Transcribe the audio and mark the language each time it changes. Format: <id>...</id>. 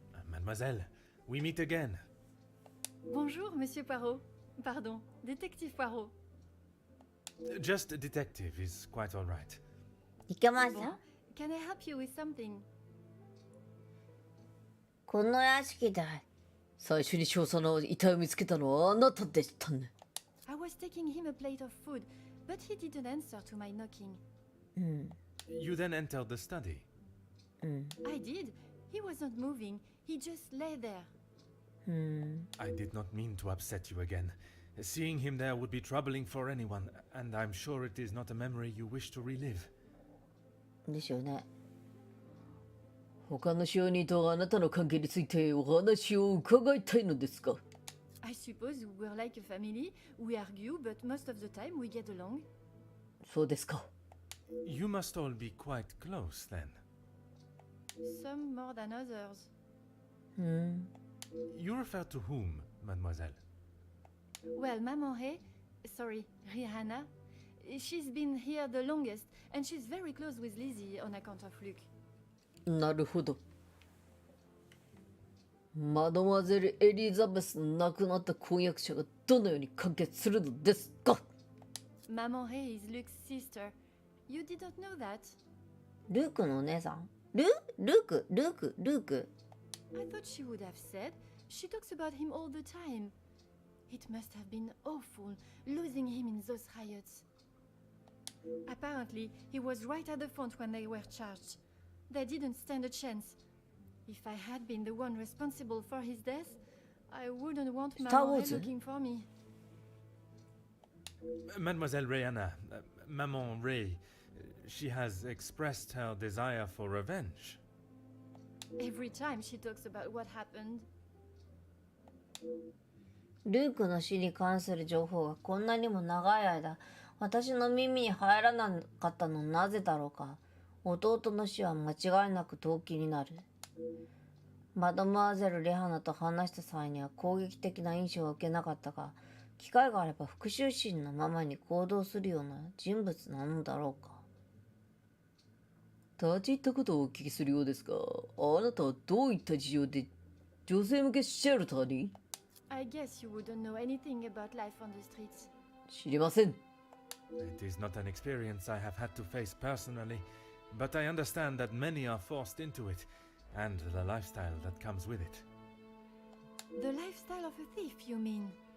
<en>Mademoiselle, we meet again.</en> <fr>Bonjour, Monsieur Poirot. Pardon, Détective Poirot.</fr> <en>Just detective is quite all right.</en> <ja>行けまし</ja> <fr>Bon,</fr> <ja>た。</ja> <en>can I help you with something?</en> <ja>この屋敷で最初に少佐の遺体を見つけたのはあなたでしたね。</ja> <en>I was taking him a plate of food, but he didn't answer to my knocking. You then entered the study. I did. He wasn't moving. He just lay there. I did not mean to upset you again. Seeing him there would be troubling for anyone, and I'm sure it is not a memory you wish to relive.</en> <ja>でしょうね。他の証人とあなたの関係についてお話を伺いたいのですが。</ja> <en>I suppose we're like a family. We argue, but most of the time we get along.</en> <ja>そうですか。</ja> <en>You must all be quite close then. Some more than others. You refer to whom, mademoiselle? Well, Maman He, sorry, Rihanna, she's been here the longest, and she's very close with Lizzie on account of Luke.</en> <ja>なるほど。マドマゼル・エリザベスの亡くなった婚約者がどのように関係するのですか？</ja> <en>Maman He is Luke's sister. You didn't know that?</en> <ja>ルークのお姉さん？ルーク</ja> <en>I thought she would have said. She talks about him all the time. It must have been awful, losing him in those riots. Apparently, he was right at the front when they were charged. They didn't stand a chance. If I had been the one responsible for his death, I wouldn't want Maman He looking for me. Mademoiselle Rihanna, Maman Ray, she has expressed her desire for revenge. Every time she talks about what happened.</en> <ja>ルークの死に関する情報がこんなにも長い間私の耳に入らなかったのなぜだろうか。弟の死は間違いなく動機になる。マドモアゼル・レハナと話した際には攻撃的な印象は受けなかったが、機会があれば復讐心のままに行動するような人物なのだろうか。立ち入ったことをお聞きするようですが、あなたはどういった事情で女性向けシェルターに？</ja> <en>I guess you wouldn't know anything about life on the streets.</en> <ja>知りません。</ja> <en>It is not an experience I have had to face personally, but I understand that many are forced into it, and the lifestyle that comes with it. The lifestyle of a thief, you mean?</en>